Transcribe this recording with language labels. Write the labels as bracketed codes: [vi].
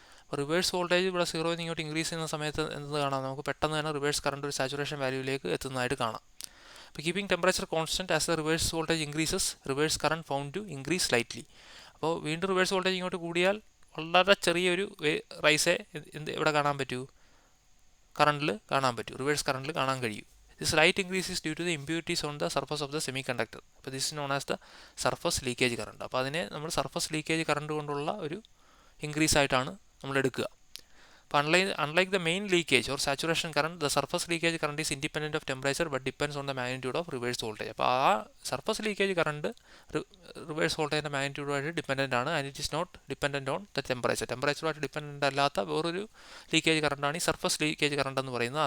[ml] അപ്പോൾ reverse voltage ഇവിടെ 0 ഇങ്ങോട്ട് ഇൻക്രീസ് ചെയ്യുന്ന സമയത്ത് എന്ത് കാണാം? നമുക്ക് പെട്ടെന്ന് തന്നെ റിവേഴ്സ് കറണ്ട് ഒരു സാച്ചുറേഷൻ വാല്യൂയിലേക്ക് എത്തുന്നതായിട്ട് കാണാം. [en] അപ്പോൾ keeping temperature constant as the reverse voltage increases, reverse current found to increase slightly. [ml] അപ്പോൾ വീണ്ടും റിവേഴ്സ് വോൾട്ടേജ് ഇങ്ങോട്ട് കൂടിയാൽ വളരെ ചെറിയൊരു റൈസേ ഇവിടെ കാണാൻ പറ്റൂ, കറണ്ടിൽ കാണാൻ പറ്റൂ, റിവേഴ്സ് കറണ്ടിൽ കാണാൻ കഴിയും. [en] This slight increase is due to the impurities on the surface of the semiconductor. അപ്പോൾ this is known as the surface leakage current. [ml] അപ്പോൾ അതിനെ നമ്മൾ സർഫസ് ലീക്കേജ് കറണ്ട് കൊണ്ടുള്ള ഒരു ഇൻക്രീസ് ആയിട്ടാണ് നമ്മൾ എടുക്കുക. [en] അപ്പോൾ unlike the main leakage or saturation current, the surface leakage current is independent of temperature but depends on the magnitude of reverse voltage. [ml] അപ്പോൾ ആ surface leakage current reverse വോൾട്ടേജിൻ്റെ മാഗ്നിറ്റ്യൂഡുമായിട്ട് dependent ആണ്, [en] and it is not dependent on the [ml] ടെമ്പറേച്ചറുമായിട്ട് dependent അല്ലാത്ത വേറൊരു leakage കറണ്ടാണ് ഈ surface leakage current എന്ന് പറയുന്നത്.